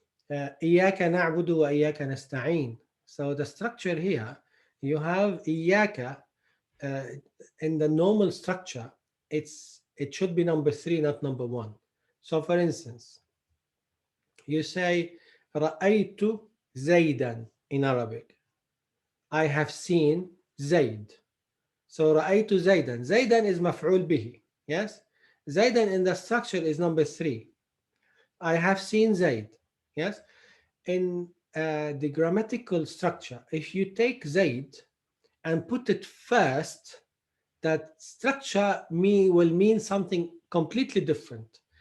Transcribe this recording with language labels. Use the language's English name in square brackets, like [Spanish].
[Arabic] إِيَّاكَ نَعْبُدُ وَإِيَّاكَ نَسْتَعِينُ. [English] So the structure here, you have إِيَّاكَ in the normal structure, it should be number 3, not number 1. So for instance, you say [Arabic] رَأَيْتُ زَيْدًا [English] in Arabic. I have seen Zayd. [Arabic] So رأيت زيدا. زيدا is مفعول به. [English] Yes. زيدا in the structure is number 3. I have seen Zayd. Yes. In the grammatical structure, if you take Zayd and put it first, that structure will mean something completely different.